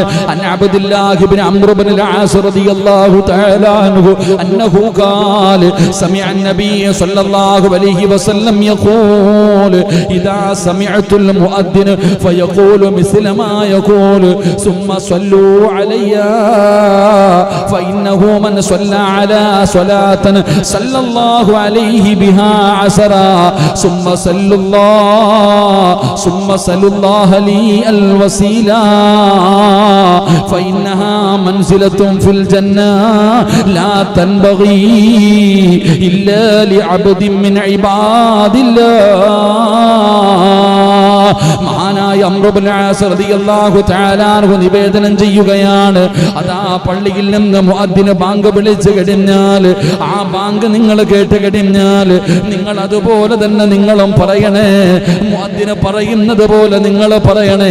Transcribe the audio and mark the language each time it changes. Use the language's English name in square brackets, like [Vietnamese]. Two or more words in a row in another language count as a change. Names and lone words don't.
[Arabic] عن عبد الله بن عمرو بن العاص رضي الله تعالى عنه أنه قال سمع النبي صلى الله عليه وسلم يقول إذا سمعتم المؤذن فقولوا مثل ما يقول ثم صلوا علي فإنه من صلى على صلاة صلى الله عليه بها عشرا ثم صلوا الله لي الوسيلة فإنها منزلة في الجنة لا تنبغي إلا لعبد من عباد الله. [Malayalam] മഹാനായ അംർ ഇബ്നു ആസ് [Arabic] رضي الله تعالى عنه [Malayalam] നിവേദനം ചെയ്യുകയാണ്, അതാ പള്ളിയിൽ നിന്ന് മുഅദ്ദിൻ ബാങ്ക് വിളിച്ചു കഴിഞ്ഞാൽ, ആ ബാങ്ക് നിങ്ങൾ കേട്ട് കഴിഞ്ഞാൽ നിങ്ങൾ അതുപോലെ തന്നെ നിങ്ങളും പറയണേ. മുഅദ്ദിൻ പറയുന്നത് പോലെ നിങ്ങൾ പറയണേ.